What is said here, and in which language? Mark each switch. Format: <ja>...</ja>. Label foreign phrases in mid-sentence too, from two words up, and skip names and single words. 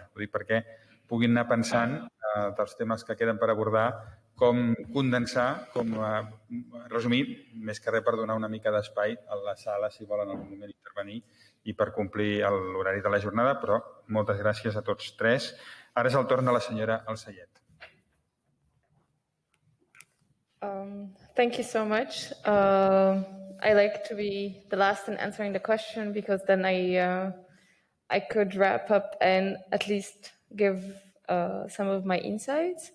<ca>Ho dic perquè puguin anar pensant dels temes que queden per abordar, com condensar, com resumir, més que res per donar una mica d'espai a la sala si volen en algun moment intervenir i per complir l'horari de la jornada, però moltes gràcies a tots 3. Ara és el torn de la senyora Alsayet.</ca> <en>Thank you so much. I like to be the last in answering the question because then I could wrap up and at least give some of my insights.</en>